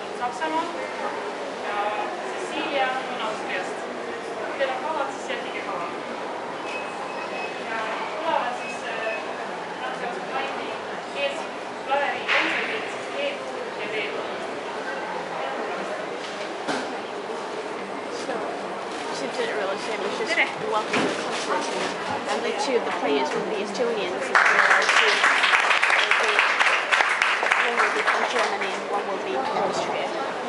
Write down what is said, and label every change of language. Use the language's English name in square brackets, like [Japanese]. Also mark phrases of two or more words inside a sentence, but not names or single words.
[Estonian] Saksamaa ja Cecilia on Austriast. Kui teil on kavad, siis jälgige kava. Ja tulevad siis Franz-Josef Haydni keelsed klaveri kontserdid E-tuur ja D-tuur. [English] Seems a real shame. It's just welcome to the concert, and the two of the players will be Estonians, and one will be from Germany and one will be from Austria.